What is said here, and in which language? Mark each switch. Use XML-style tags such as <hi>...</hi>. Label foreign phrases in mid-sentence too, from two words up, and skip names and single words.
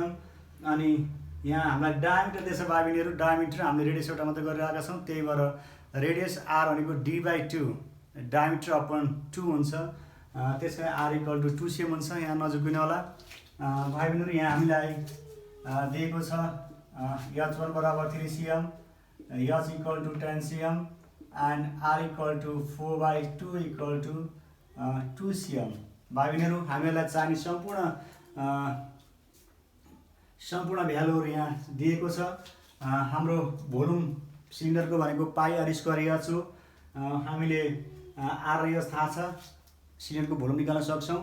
<ne>अनि यहाँ हामीलाई डायमिटर दिएछ भाइबहनीहरू, डायमिटर हामीले रेडियस एउटा मात्रै गरिरहेका छौँ, त्यही भएर रेडियस R भनेको D/2 डायमिटर अपन 2 हुन्छ, त्यसै R = 2 cm हुन्छ। यहाँ नझुक्किनु होला भाइबहनीहरू। यहाँ हामीलाई दिएको छ H1 बराबर 3 cm, H = 10 cm and R = 4/2 = 2 cm। भाइबहनीहरू हामीलाई चाहिने सम्पूर्ण भ्यालुहरू यहाँ दिएको छ। हाम्रो भोल्युम सिलिन्डरको भनेको πr²H हो। हामीले R र H थाहा छ, सिलिन्डरको भोल्युम निकाल्न सक्छौँ।</ne>